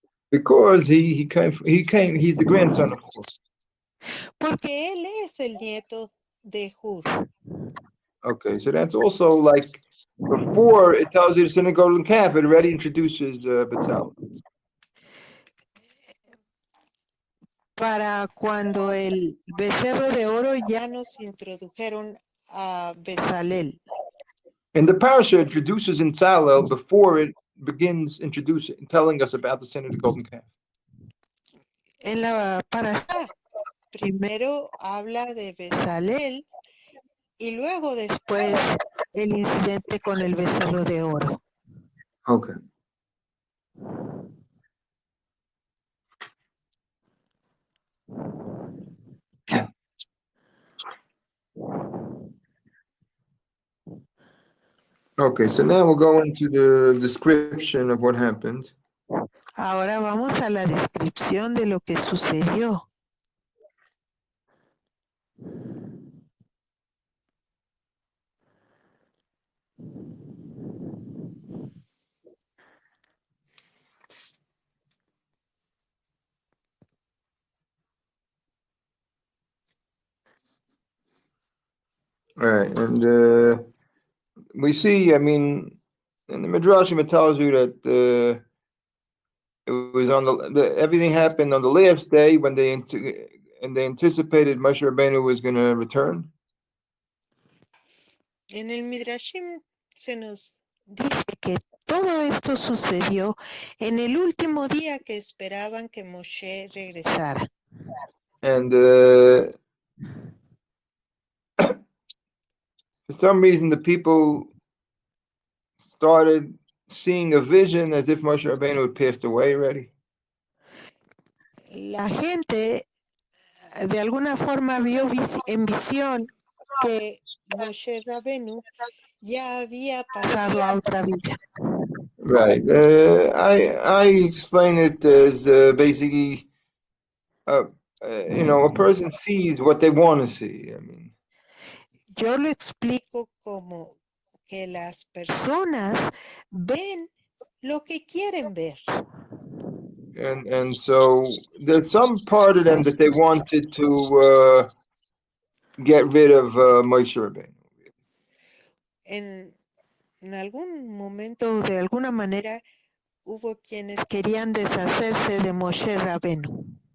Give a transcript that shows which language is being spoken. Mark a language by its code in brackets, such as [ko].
[en] Because he's the grandson of Hur. [es] Porque él es el nieto de Hur. [en] Okay, so that's also like before it tells you the sin of the golden calf, it already introduces Bezalel. [es] Para cuando el becerro de oro ya nos introdujeron a Bezalel. [en] And the parasha introduces Bezalel before it begins telling us about the sin of the golden calf. [es] En la parasha primero habla de Bezalel y luego después el incidente con el becerro de oro. [en] Okay. Okay, so now we'll go into the description of what happened. [es] Ahora vamos a la descripción de lo que sucedió. [en] All right, and we see, I mean, in the Midrashim it tells you that it was on everything happened on the last day when they anticipated Moshe Rabbeinu was going to return. [es] En el Midrashim se nos dice que todo esto sucedió en el último día que esperaban que Moshe regresara. [en] And for some reason, the people started seeing a vision as if Moshe Rabbeinu had passed away already. [es] La gente de alguna forma vio en visión que Moshe Rabenu ya había pasado a otra vida. [en] Right. I explain it as basically, a person sees what they want to see. I mean, [es] Yo lo explico como que las personas ven lo que quieren ver. [en] and so there's some part of them that they wanted to get rid of Moshe Rabbeinu. [es] En algún momento, de alguna manera, hubo quienes querían deshacerse de Moshe Rabenu.